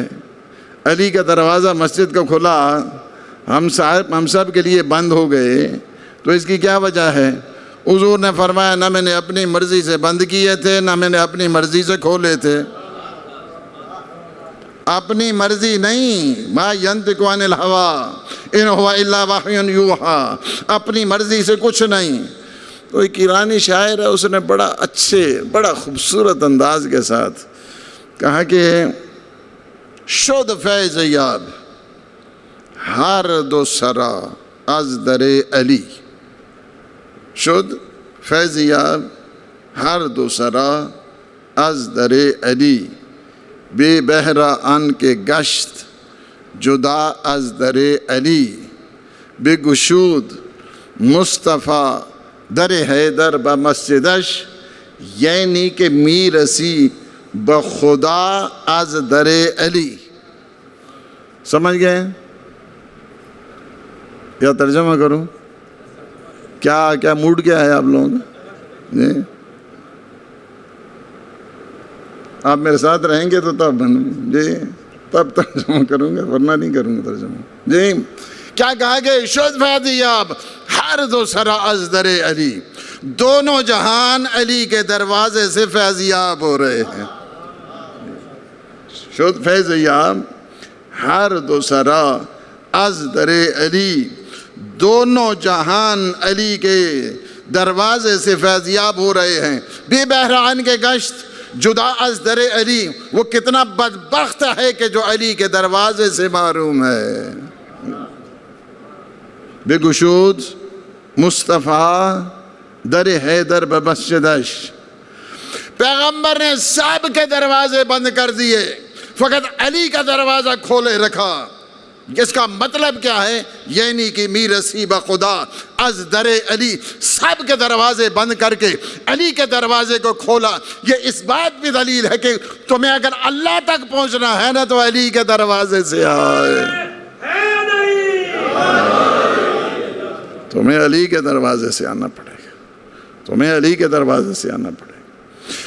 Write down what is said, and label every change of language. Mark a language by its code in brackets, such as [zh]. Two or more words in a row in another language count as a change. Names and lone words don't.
[ur] علی کا دروازہ مسجد کا کھلا، ہم سب کے لیے بند ہو گئے، تو اس کی کیا وجہ ہے؟ حضور نے فرمایا نہ میں نے اپنی مرضی سے بند کیے تھے، نہ میں نے اپنی مرضی سے کھولے تھے۔ اپنی مرضی نہیں، [ar] ما ینطق عن الہوی ان ہوا الا وحی یوحی، [ur] اپنی مرضی سے کچھ نہیں۔ تو ایک ایرانی شاعر ہے، اس نے بڑا خوبصورت انداز کے ساتھ کہا [fa] کہ شد فیض یاب ہر دو سرا از در علی، شد فیض یاب ہر دو سرا از در علی، بے بہرا ان کے گشت جدا از در علی، بے گشود مصطفیٰ در حیدر بمسجدش، یعنی کہ می رسی بخدا از در علی۔ [ur] سمجھ گئے یا ترجمہ کروں؟ کیا موڈ کیا ہے آپ لوگوں کا؟ جی آپ میرے ساتھ رہیں گے تو تب ترجمہ کروں گا، ورنہ نہیں کروں گا ترجمہ۔ جی کیا کہا کہ [fa] شد فیضیاب ہر دو سرا از در علی، [ur] دونوں جہان علی کے دروازے سے فیضیاب ہو رہے ہیں۔ [fa] شد فیضیاب ہر دو سرا از در علی، [ur] دونوں جہان علی کے دروازے سے فیضیاب ہو رہے ہیں۔ [fa] بے بہران کے گشت جدا از در علی، [ur] وہ کتنا بدبخت ہے کہ جو علی کے دروازے سے محروم ہے۔ [fa] بے گشود مصطفیٰ در حیدر بمسجدش، [ur] پیغمبر نے سب کے دروازے بند کر دیے، فقط علی کا دروازہ کھولے رکھا۔ اس کا مطلب کیا ہے؟ یعنی کہ [fa] می رسی بخدا از در علی، [ur] سب کے دروازے بند کر کے علی کے دروازے کو کھولا۔ یہ اس بات بھی دلیل ہے کہ تمہیں اگر اللہ تک پہنچنا ہے نا تو علی کے دروازے سے آئے، تمہیں علی کے دروازے سے آنا پڑے گا، تمہیں علی کے دروازے سے آنا پڑے گا۔